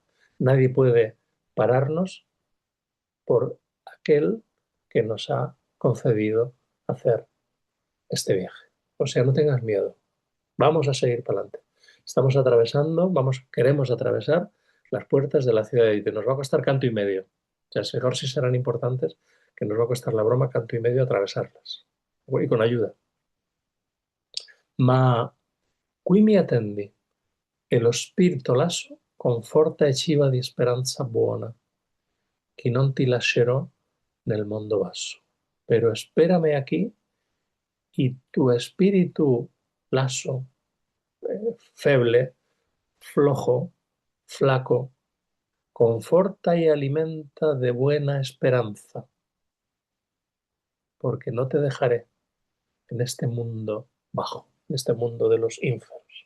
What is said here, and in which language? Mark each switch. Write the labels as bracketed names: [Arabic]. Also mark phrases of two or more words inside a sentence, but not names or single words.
[Spanish] Nadie puede pararnos por aquel que nos ha concedido hacer este viaje. O sea, no tengas miedo. Vamos a seguir para adelante. Estamos atravesando, queremos atravesar las puertas de la ciudad de Ite. Nos va a costar canto y medio. O sea, mejor si serán importantes, que nos va a costar la broma canto y medio atravesarlas. Y con ayuda. [Italian] Ma qui mi attendi e lo spirito lasso conforta e ciba di speranza buona, che non ti lascerò nel mondo basso. [Spanish] Pero espérame aquí y tu espíritu lasso, feble, flojo, flaco, conforta y alimenta de buena esperanza, porque no te dejaré, en este mundo bajo, en este mundo de los ínferos.